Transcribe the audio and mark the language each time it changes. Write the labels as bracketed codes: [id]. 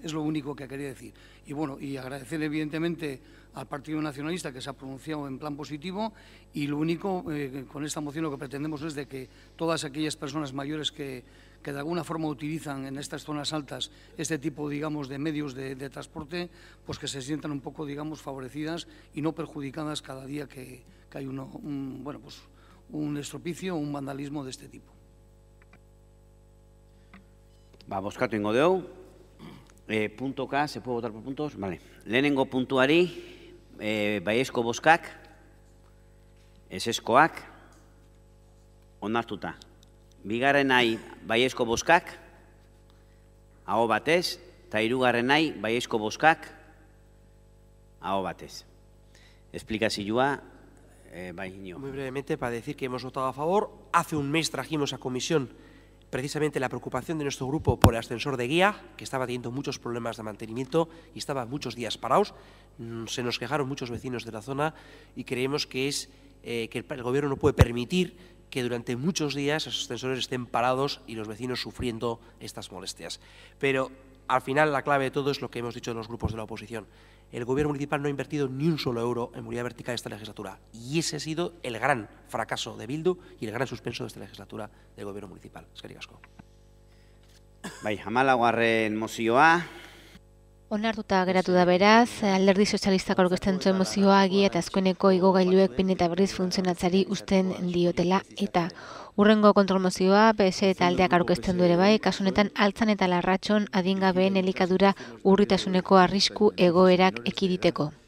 [es] Es lo único que quería decir. Y bueno, y agradecer evidentemente al Partido Nacionalista que se ha pronunciado en plan positivo, y lo único, con esta moción lo que pretendemos es de que todas aquellas personas mayores que de alguna forma utilizan en estas zonas altas este tipo, digamos, de medios de transporte, pues que se sientan un poco, digamos, favorecidas y no perjudicadas cada día que hay un estropicio o un vandalismo de este tipo. [eu] Bozkatu ingo dugu. Puntoka, [es] se puede votar por puntos? Vale. [eu] Lehenengo puntuari, baiezko bozkak, ezezkoak, onartuta. Bigarrenai, baiezko bozkak, aho batez, eta hirugarrenai, baiezko bozkak, aho batez. Explicazioa, bai, [es] Muy brevemente, para decir que hemos votado a favor. Hace un mes trajimos a comisión precisamente la preocupación de nuestro grupo por el ascensor de guía, que estaba teniendo muchos problemas de mantenimiento y estaba muchos días parados. Se nos quejaron muchos vecinos de la zona y creemos que el Gobierno no puede permitir que durante muchos días esos ascensores estén parados y los vecinos sufriendo estas molestias. Pero al final la clave de todo es lo que hemos dicho los grupos de la oposición. El Gobierno municipal no ha invertido ni un solo euro en movilidad vertical esta legislatura. Y ese ha sido el gran fracaso de Bildu y el gran suspenso de esta legislatura del Gobierno municipal. [eu] Eskerrik asko. Bai, 14. mozioa. Onartuta geratu da beraz, Alderdi Sozialistak aurkezten zuen mozioa agia eta azkeneko igogailuek behin eta berriz funtzionatzeari uzten diotela eta hurrengo kontrolmozioa PS taldeak aurkezten du ere bai, kasu honetan Altzan eta Larratxon adingabeen elikadura urritasuneko arrisku egoerak ekiditeko.